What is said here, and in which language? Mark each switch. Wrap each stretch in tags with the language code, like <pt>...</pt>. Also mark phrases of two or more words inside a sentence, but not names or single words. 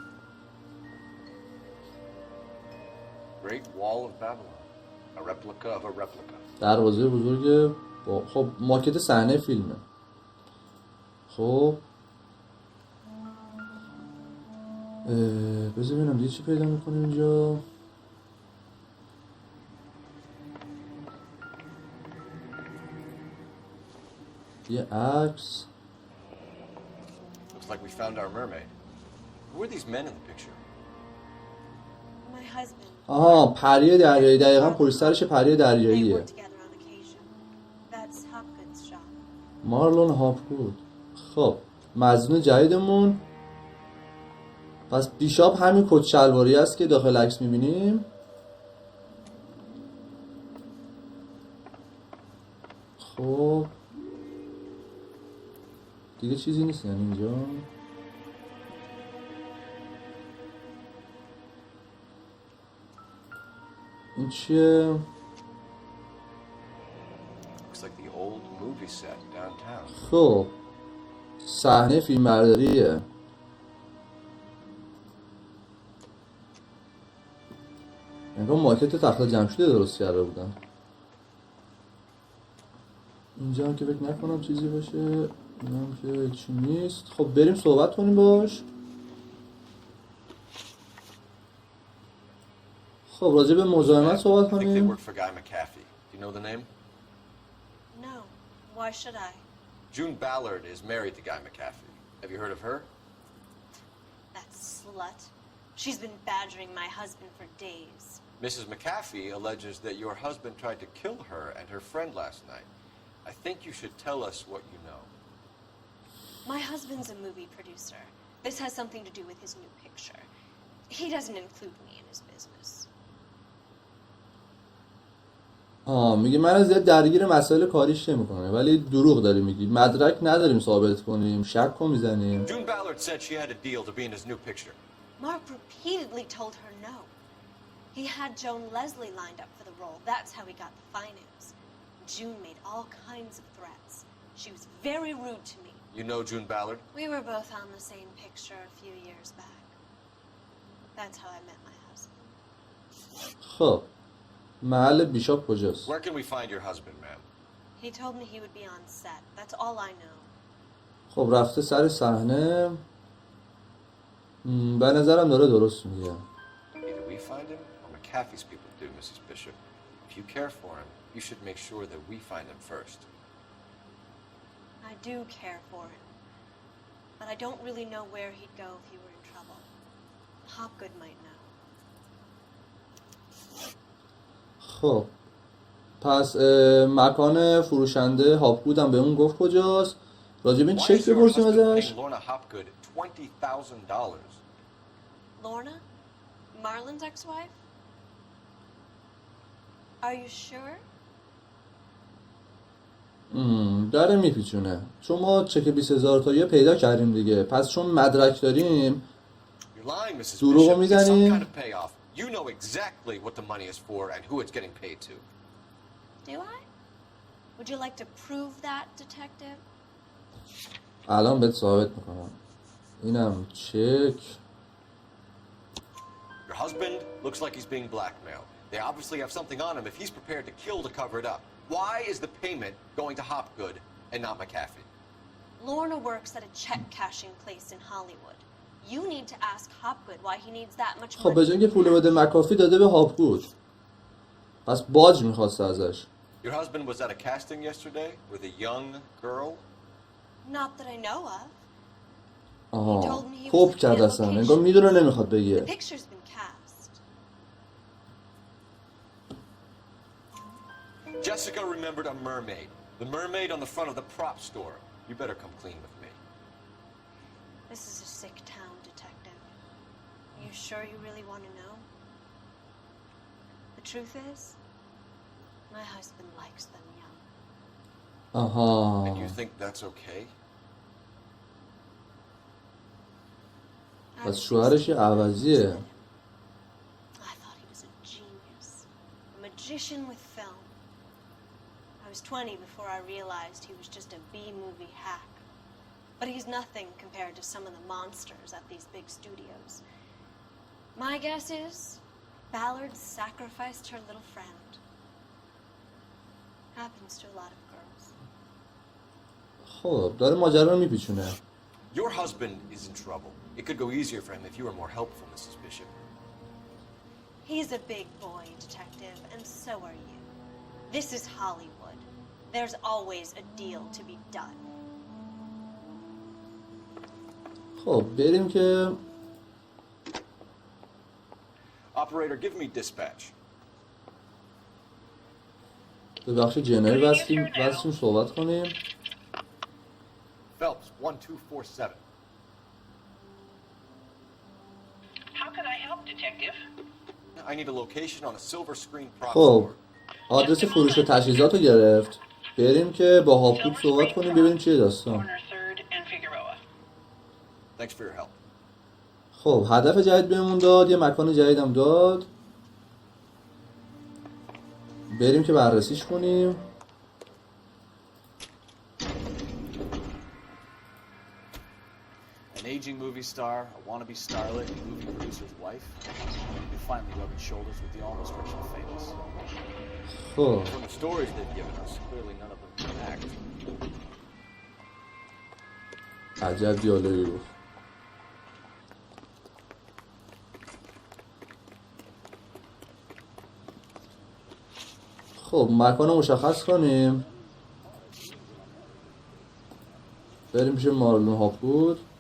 <en>Great Wall of Babylon. A replica of a replica.</en> <fa>دروازه بزرگ خب ماکت صحنه فیلمه. خب بذار ببینم دیگه چی پیدا میکنیم اینجا. یه عکس.</fa> <en>Looks like we found our mermaid. Who are these men in the picture? My husband.</en> <fa>آها پری دریایی. دقیقا پشت سرش پری</fa> <en>They</en> <fa>دریاییه.</fa> <en>work together on occasion. That's Hopkins' shop.</en> <fa>مارلون هاپگود. خب مظنون جدیدمون. پس بیشاپ همین کت شلواری است که داخل عکس میبینیم. خب دیگه چیزی نیست یعنی اینجا. این چیه؟</fa> <en>Looks like the old movie set downtown.</en> <fa>خب صحنه فیلم برداریه. انگار ماکت تخت جمشید درست کرده بودن. اینجا هم که فکر نکنم چیزی باشه. این هم که چی نیست. خب بریم صحبت کنیم باش. خب راجع به مزاحمت صحبت</fa> <en>I think they</en> <fa>کنیم.</fa> <en>work for Guy McAfee. Do you know the name? No. Why should I? June Ballard is married to Guy McAfee. Have you heard of her? That slut. She's been badgering my husband for days. Mrs. McAfee alleges that your husband tried to kill her and her friend last night. I think you should tell us what you know. My husband's a movie producer. This has something to do with his new picture. He doesn't include me in his business.</en> <fa>میگه من زیاد درگیر مسائل کاریش نمیکنه ولی دروغ داری میگی. مدرک نداریم ثابت کنیم. شک رو میزنیم.</fa> <en>June Ballard said she had a deal to be in his new picture. Mark repeatedly told her no. He had Joan Leslie lined up for the role. That's how he got the finance. June made all kinds of threats. She was very rude to me. You know June Ballard? We were both on the same picture a few years back. That's how I met my husband.</en> <fa>خب محل بیشاپ کجاست؟</fa> <en>Where can we find your husband, ma'am? He told me he would be on set. That's all I know.</en> <fa>خب رفته سر صحنه. به نظرم داره درست میگه.</fa> <en>Either we find him or McAfee's people do, Mrs. Bishop. If you care for him, you should make sure that we find him first. I do care for him. but I don't really know where he'd go if he were in trouble. Hopgood might know.</en> <fa>خب پس مکان فروشنده هاپگود هم به اون گفت کجاست. راجب این چک بپرسیم ازش.</fa> <en>Lorna? Marlon's ex-wife? Are you sure?</en> <fa>داره میپیچونه چون ما چک 20,000 تایی پیدا کردیم دیگه. پس چون مدرک داریم دروغو میزنیم.</fa> <en>You know exactly what the money is for and who it's getting paid to. Do I? Would you like to prove that, detective?</en> <fa>الان بهت ثابت میکنم. اینم چک.</fa> <en>Your husband looks like he's being blackmailed. They obviously have something on him if he's prepared to kill to cover it up. Why is the payment going to Hopgood and not McAfee? Lorna works at a check cashing place in Hollywood. You need to ask Hopgood why he needs that much money.</en> <fa>خب به جای اینکه پول بده مکافی داده به هاپگود. پس باج میخواسته ازش.</fa> <en>Your husband was at a casting yesterday with a young girl? Not that I know of.</en> <fa>آها خوب کرد اصلا انگار میدونه نمیخواد بگه.</fa> <en>The picture's been cast. Jessica remembered a mermaid. The mermaid on the front of the prop store. You better come clean with me. This is a sick town, detective. You sure you really want to know? The truth is, my husband likes them young.</en> <fa>آها.</fa> <en>And you think that's okay?</en> <fa>پس شوهرش یه عوضیه.</fa> <en>I thought he was a genius. A magician with film. I was 20 before I realized he was just a B-movie hack. But he's nothing compared to some of the monsters at these big studios. My guess is Ballard sacrificed her little friend. Happens to a lot of girls.</en> <fa>خب داره ماجرا رو میپیچونه.</fa> <en>Your husband is in trouble. It could go easier for him if you were more helpful, Mrs. Bishop. He's a big boy, detective, and so are you. This is Hollywood. There's always a deal to be done.</en> <fa>خب بریم که</fa> <en>Operator, give me dispatch.</en> <fa>به بخش جنری بستیم صحبت کنیم.</fa> <en>Phelps 1247. How can I help, detective? I need a location on a silver screen prop</en> <fa>خب</fa> <en>store.</en> <fa>آدرس فروش تجهیزات رو گرفت. بریم که با هاپگود صحبت کنیم ببینیم چیه داستان.</fa> <en>Thanks for your help.</en> <fa>خب هدف جدید بهمون داد، یه مکان جدیدم داد. بریم که بررسیش کنیم.</fa> <en>An aging movie star, a wannabe starlet, a movie producer's wife. They finally rubbing shoulders with the almost rich and famous.</en> <fa>خب</fa> <en>From the stories they've given us, clearly none of them can act.</en> <fa>عجب دیالوگی گفت. خب مکان رو مشخص کنیم. بریم پیش مارلون هاپگود.</fa>